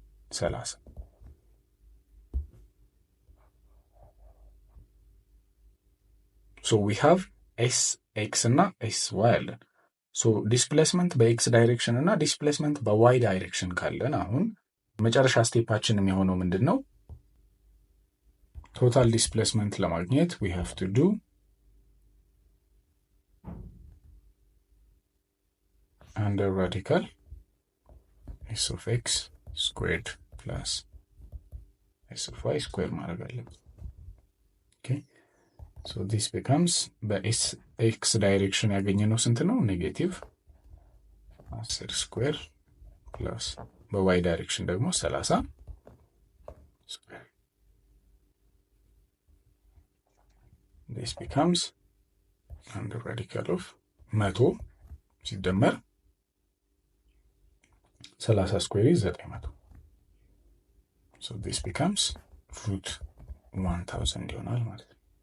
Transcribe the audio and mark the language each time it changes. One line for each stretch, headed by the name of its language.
Amharic: 30። ሶ ዊ ሃቭ ኤስ ኤክስ እና ኤስ ዋይ አለን። ሶ ዲስፕሌስመንት በኤክስ ዳይሬክሽን እና ዲስፕሌስመንት በዋይ ዳይሬክሽን ካለን አሁን መጨረሻ ስቴፓችን የሚሆነው ምንድን ነው? ቶታል ዲስፕሌስመንት ለማግኘት
English: we have to do under radical s of x squared plus s of y squared
Amharic: ማድረግ አለብን።
English: okay so this becomes
Amharic: በኤስ ኤክስ ዳይሬክሽን ያገኘነው ስንት ነው? ኔጌቲቭ 10 ስኩዌር ፕላስ በዋይ ዳይሬክሽን ደግሞ 30 ስኩዌር።
English: this becomes under radical of 100
Amharic: ሲደመር 30 ስኩዌር
English: is 900 so this becomes root 1000
Amharic: ይሆናል ማለት ነው።